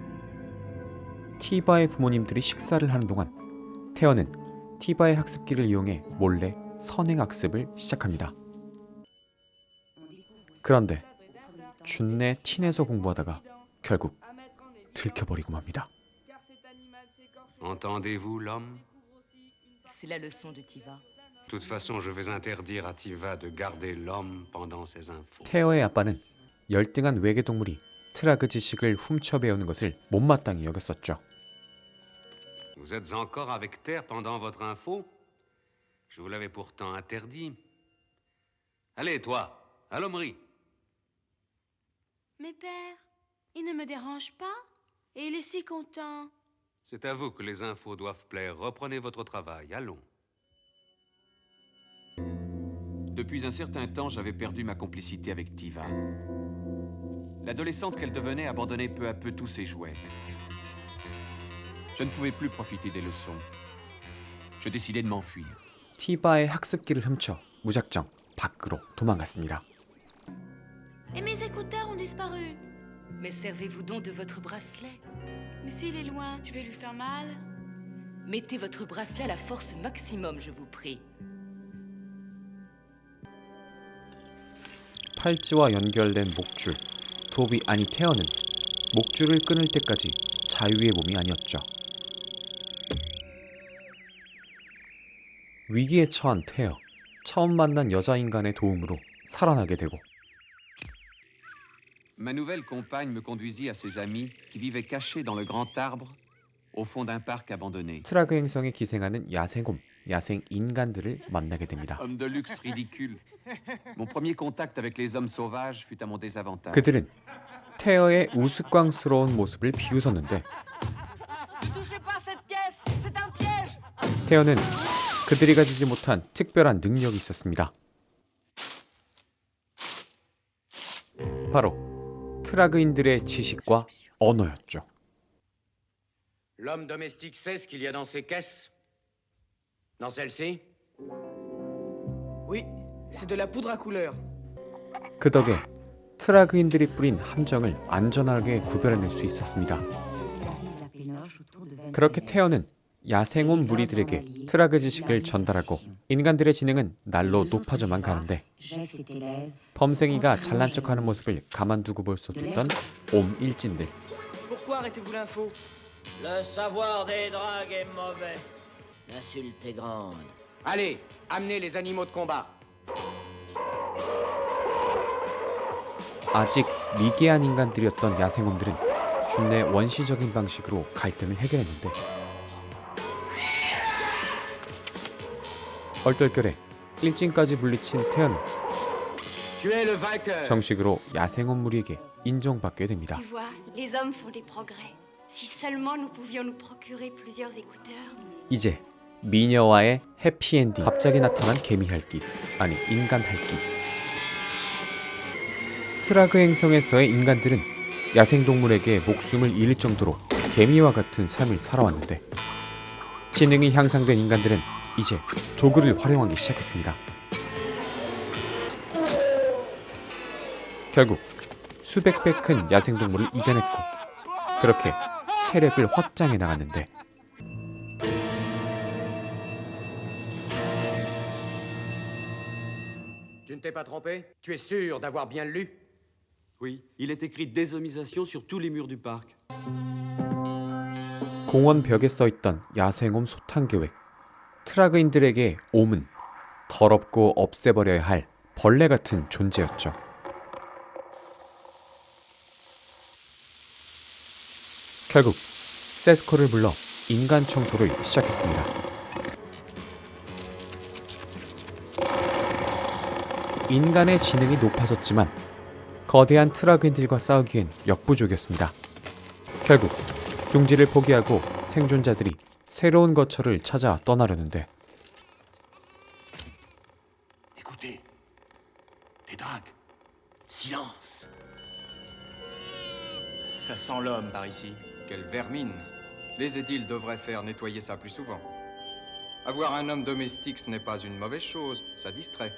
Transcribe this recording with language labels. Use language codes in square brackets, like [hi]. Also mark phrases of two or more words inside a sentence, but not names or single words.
[ko] 티바의 부모님들이 식사를 하는 동안 테어는 티바의 학습기를 이용해 몰래 선행학습을 시작합니다. 그런데 준내 틴에서 공부하다가 결국 들켜버리고 맙니다. [fr] Entendez-vous l'homme? C'est la leçon de Tiva. De toute façon, je vais interdire à Tiva de garder l'homme pendant ses infos. [ko] 테어의 아빠는 열등한 외계 동물이 트라그 지식을 훔쳐 배우는 것을 못마땅히 여겼었죠. [fr] Vous êtes encore avec Terre pendant votre info? Je vous l'avais pourtant interdit. Allez, toi, à l'hommerie. Mais père, il ne me dérange pas. Et il est si content. C'est à vous que les infos doivent plaire. Reprenez votre travail, allons. Depuis un certain temps, j'avais perdu ma complicité avec Tiva. L'adolescente qu'elle devenait abandonnait peu à peu tous ses jouets. Je ne pouvais plus profiter des leçons. Je décidai de m'enfuir. [ko] 티바의 학습기를 훔쳐 무작정 밖으로 도망갔습니다. [fr] Et mes écouteurs ont disparu. Mais servez-vous donc de votre bracelet. Mais s'il est loin, je vais lui faire mal. Mettez votre bracelet à la force maximum, je vous prie. [ko] 팔찌와 연결된 목줄, 도비 아니 테어는 목줄을 끊을 때까지 자유의 몸이 아니었죠. 위기에 처한 테어, 처음 만난 여자 인간의 도움으로 살아나게 되고 [fr] Ma nouvelle compagne me conduisit à ses amis qui vivaient cachés dans le grand arbre au fond d'un parc abandonné. [ko] 트라그 행성에 기생하는 야생곰, 야생 인간들을 만나게 됩니다. [fr] Homme de luxe ridicule. Mon premier contact avec les hommes sauvages fut à mon désavantage. [ko] 그들은 테어의 우스꽝스러운 모습을 비웃었는데 테어는 그들이 가지지 못한 특별한 능력이 있었습니다. 바로 트라그인들의 지식과 언어였죠. [fr] L'homme domestique sait ce qu'il y a dans ses caisses? Dans celle-ci? Oui, c'est de la poudre à couleur. [ko] 그 덕에 트라그인들이 뿌린 함정을 안전하게 구별해낼 수 있었습니다. 그렇게 테어는 야생온 무리들에게 트라그 지식을 전달하고 인간들의 지능은 날로 높아져만 가는데 범생이가 잘난 척하는 모습을 가만두고 볼 수 없던 옴 일진들. [fr] Pourquoi arrêtez-vous l'info? Le savoir des dragues est mauvais. L'insulte est grande. Allez, amenez les animaux de combat. [ko] 아직 미개한 인간들이었던 야생옴들은 준내 원시적인 방식으로 갈등을 해결했는데 얼떨결에 일진까지 물리친 태연은 [fr] Tu es le vainqueur. [ko] 정식으로 야생옴 무리에게 인정받게 됩니다. [fr] Tu vois, les hommes font des progrès. Si seulement nous pouvions nous procurer plusieurs écouteurs. [ko] 이제 미녀와의 해피엔딩. 갑자기 나타난 개미 핥기, 아니 인간 핥기. 트라그 행성에서의 인간들은 야생동물에게 목숨을 잃을 정도로 개미와 같은 삶을 살아왔는데 지능이 향상된 인간들은 이제 도구를 활용하기 시작했습니다. 결국 수백 배 큰 야생동물을 이겨냈고 그렇게 세력을 확장해 나갔는데 [fr] Tu ne t'es pas trompé? Tu es sûr d'avoir bien lu? Oui, il est écrit déshomisation sur tous les murs du parc. [ko] 공원 벽에 써있던 야생옴 소탕 계획. 트라그인들에게 옴은 더럽고 없애버려야 할 벌레 같은 존재였죠. 결국 세스코를 불러 인간 청소를 시작했습니다. 인간의 지능이 높아졌지만 거대한 트라그인들과 싸우기엔 역부족이었습니다. 결국 둥지를 포기하고 생존자들이 새로운 거처를 찾아 떠나려는데 [fr] Écoutez, des dragues. Silence. Ça sent l'homme par ici. Quelle vermine. Les édiles devraient faire nettoyer ça plus souvent. Avoir un homme domestique, ce n'est pas une mauvaise chose, ça distrait.